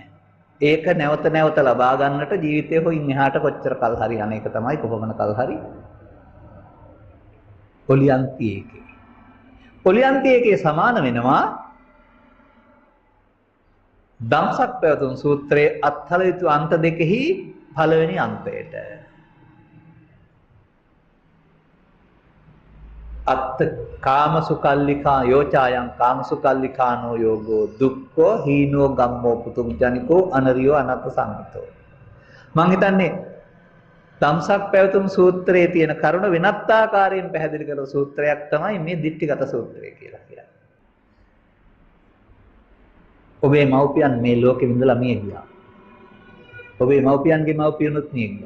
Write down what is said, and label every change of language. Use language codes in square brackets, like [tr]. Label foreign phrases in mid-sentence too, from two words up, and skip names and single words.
[si] ඒක නැවත නැවත ලබා ගන්නට ජීවිතේ හොයින් එහාට කොච්චර කල් හරි අනේක තමයි කොපමණ කල් හරි [pi] ඔලියන්ති ඒකේ. ඔලියන්ති ඒකේ [si] සමාන වෙනවා ධම්සක් පැවතුම් සූත්‍රයේ අත්හල යුතු අන්ත දෙකෙහි පළවෙනි අන්තයට. [pi] අත්ත කාමසුකල්ලිකා යෝචායන් කාමසුකල්ලිකානෝ යෝගෝ දුක්ඛෝ හීනෝ ගම්මෝ පුතුජනිකෝ අනරියෝ අනත්ත සංහිතෝ. [si] මං හිතන්නේ ධම්සක් පැවතුම් සූත්‍රයේ තියෙන කරුණ වෙනත් ආකාරයෙන් පැහැදිලි කරන සූත්‍රයක් තමයි මේ දිට්ඨිගත සූත්‍රය කියලා කියන්නේ. ඔබේ මව්පියන් මේ ලෝකෙ විඳලා මිය ගියා. ඔබේ මව්පියන්ගේ මව්පියනුත් මිය ගියා.